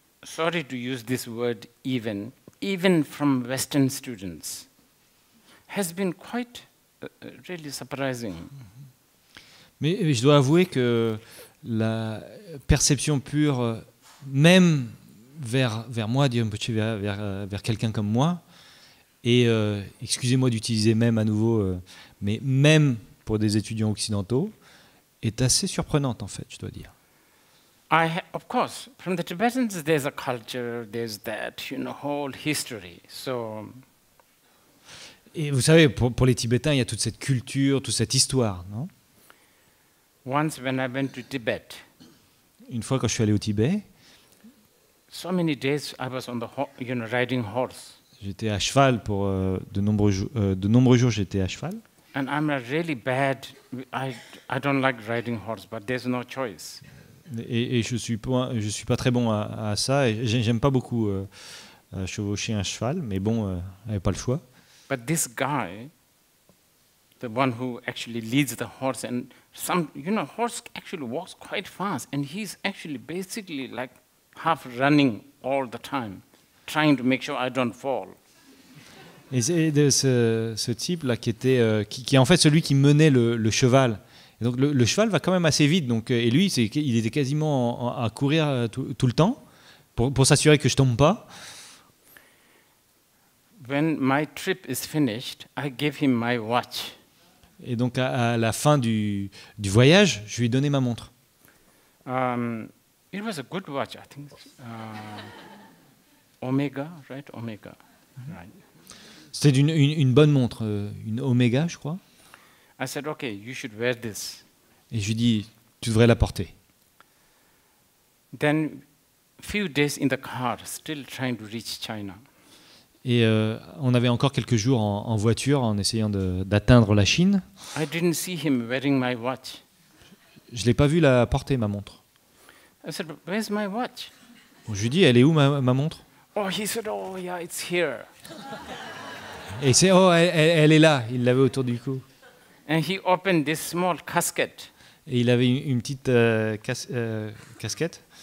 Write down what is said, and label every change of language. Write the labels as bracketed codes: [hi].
[en] sorry to use this word even from Western students, has been quite really surprising. [fr] Mais je dois avouer que la perception pure, même vers moi, vers quelqu'un comme moi, et excusez-moi d'utiliser même à nouveau, mais même pour des étudiants occidentaux, est assez surprenante en fait, je dois dire. [en] Of course, from the Tibetans, there's a culture, there's that, whole history. So, [fr] Et vous savez, pour les Tibétains, il y a toute cette culture, toute cette histoire, non? [en] once when I went to Tibet, [fr] Une fois quand je suis allé au Tibet, [en] so many days I was on the, riding horse. [fr] j'étais à cheval pour de nombreux jours, j'étais à cheval. [en] And I'm a really bad, I don't like riding horse, but there's no choice. [fr] Et je suis pas très bon à ça. Et j'aime pas beaucoup chevaucher un cheval, mais bon, j'avais pas le choix. [en] But this guy, the one who actually leads the horse, and horse actually walks quite fast, and he's actually basically like half running all the time, trying to make sure I don't fall. [fr] Et c'est de ce type-là qui est en fait celui qui menait le cheval. Et donc le cheval va quand même assez vite. Donc, et lui, il était quasiment à courir tout le temps pour s'assurer que je tombe pas. [en] When my trip is finished, I gave him my watch. [fr] Et donc à la fin du voyage, je lui ai donné ma montre. [en] It was a good watch, I think. Omega, right? Omega, right. [fr] C'était une bonne montre, une Omega, je crois. [en] I said, okay, you should wear this. [fr] Et je lui ai dit, tu devrais la porter. [en] Then, few days in the car, still trying to reach China. [fr] Et on avait encore quelques jours en voiture en essayant d'atteindre la Chine. [en] I didn't see him wearing my watch. [fr] Je l'ai pas vu la porter, ma montre. [en] I said, where's my watch? [fr] Bon, je lui ai dit, elle est où ma montre? [en] Oh, he said, oh yeah, it's here. [fr] Et c'est elle est là, il l'avait autour du cou. [en] And he opened this small casket. [fr] Et il avait une petite casquette.